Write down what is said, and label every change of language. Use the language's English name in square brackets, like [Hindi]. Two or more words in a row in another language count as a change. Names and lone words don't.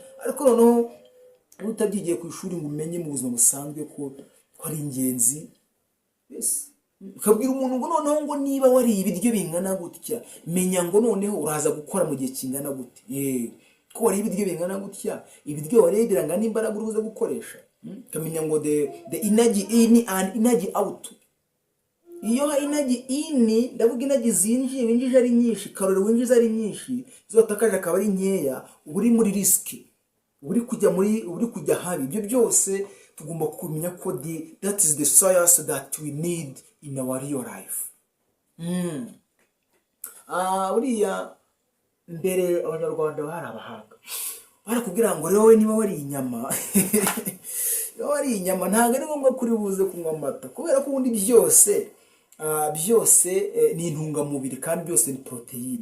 [Kinyarwanda] Ariko noneho utabyigiye ku ishuri ngo umenye mu buzima busanzwe ko ari ingenzi. ukabwira umuntu ngo noneho ngo niba wariye ibiryo bingana gutya menya ngo noneho uraza gukora mu gihe kingana gute. Ko wariye ibiryo bingana gutya, ibiryo wariye birangana imbaraga uruza gukoresha. Ukamenya ngo [English] the energy in and energy out. [Kinyarwanda] Iyo ha [English] energy in [Kinyarwanda] ndavuga energy zinjiye winjije ari nyinshi, karori winjiza ari nyinshi, zo watakaje akaba ari nkeya, uri muri risk, uri kujya habi. Ibyo byose tugomba kumenya ko [English] that is the science that we need in our real life. [Kinyarwanda] Uriya mbere abanyarwanda bari abahanga, barakubwira ngo rero niba wari inyama wari inyama ntabwo ari ngombwa kuri buze kunywa amata, kubera ko ubundi byose ni intungamubiri kandi byose ni proteine.